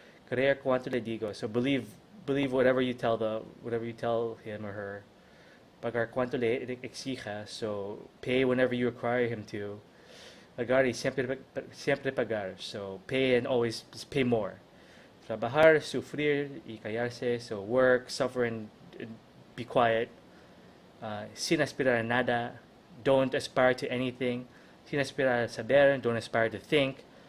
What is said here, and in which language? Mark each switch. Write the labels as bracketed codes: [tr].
[es] Creer cuanto le digo. [en] So believe whatever you tell him or her. [es] Pagar cuanto le exija. [en] So pay whenever you require him to. [es] Pagar y siempre pagar. [en] So pay and always pay more. [es] Trabajar, sufrir y callarse. [en] So work, suffer and be quiet. [es] Sin aspirar a nada. [en] Don't aspire to anything. [es] Sin aspirar a saber. [en] Don't aspire to think.